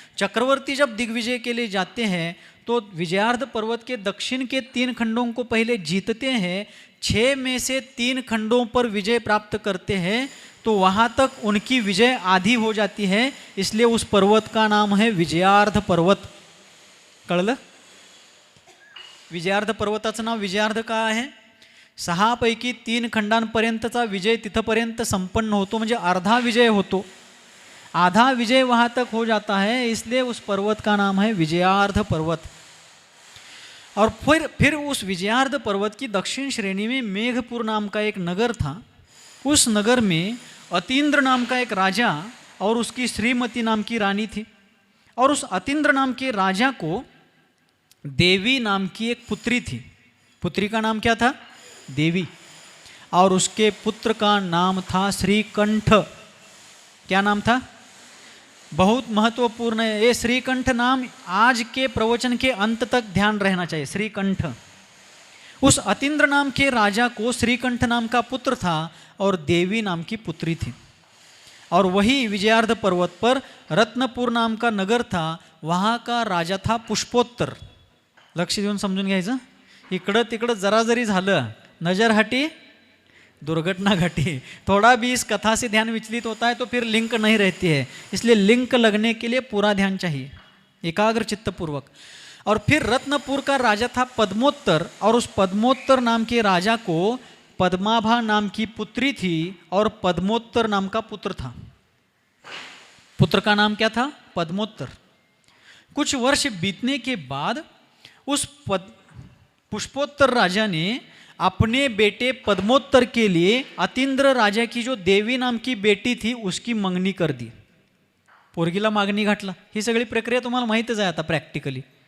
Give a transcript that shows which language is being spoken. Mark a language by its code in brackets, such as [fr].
[hi] चक्रवर्ती जब दिग्विजय के लिए जाते हैं तो विजयार्ध पर्वत के दक्षिण के 3 खंडों को पहले जीतते हैं, 6 में से 3 खंडों पर विजय प्राप्त करते हैं तो वहाँ तक उनकी विजय आधी हो जाती है, इसलिए उस पर्वत का नाम है विजयार्ध पर्वत. [mr] कळलं? विजयार्ध पर्वताचं नाव विजयार्ध का आहे? 6 पैकी 3 खंडांपर्यंतचा विजय तिथपर्यंत संपन्न होतो, म्हणजे अर्धा विजय होतो. [hi] आधा विजय वहाँ तक हो जाता है, इसलिए उस पर्वत का नाम है विजयार्ध पर्वत. और फिर उस विजयार्ध पर्वत की दक्षिण श्रेणी में मेघपुर नाम का एक नगर था. उस नगर में अतीन्द्र नाम का एक राजा और उसकी श्रीमती नाम की रानी थी. और उस अतीन्द्र नाम के राजा को देवी नाम की एक पुत्री थी. पुत्री का नाम क्या था? देवी. और उसके पुत्र का नाम था श्रीकंठ. क्या नाम था? बहुत महत्वपूर्ण है ये श्रीकंठ नाम. आज के प्रवचन के अंत तक ध्यान रहना चाहिए. श्रीकंठ. उस अतीन्द्र नाम के राजा को श्रीकंठ नाम का पुत्र था और देवी नाम की पुत्री थी. और वही विजयार्ध पर्वत पर रत्नपूर नाम का नगर था. वहाँ का राजा था पुष्पोत्तर. [mr] लक्ष देऊन समजून घ्यायचं. इकडं तिकडं जरा जरी झालं, [hi] नजर हटी दुर्घटना घटी. थोड़ा भी इस कथा से ध्यान विचलित होता है तो फिर लिंक नहीं रहती है, इसलिए लिंक लगने के लिए पूरा ध्यान चाहिए, एकाग्र चित्तपूर्वक. और फिर रत्नपुर का राजा था पद्मोत्तर. और उस पद्मोत्तर नाम के राजा को पद्माभा नाम की पुत्री थी और पद्मोत्तर नाम का पुत्र था. पुत्र का नाम क्या था? पद्मोत्तर. कुछ वर्ष बीतने के बाद उस पुष्पोत्तर राजा ने अपने बेटे पद्मोत्तर के लिए अतीन्द्र राजा की जो देवी नाम की बेटी थी उसकी मंगनी कर दी. [mr] पोरगीला मागणी घातला. ही सगळी प्रक्रिया तुम्हाला माहीतच आहे आता प्रॅक्टिकली.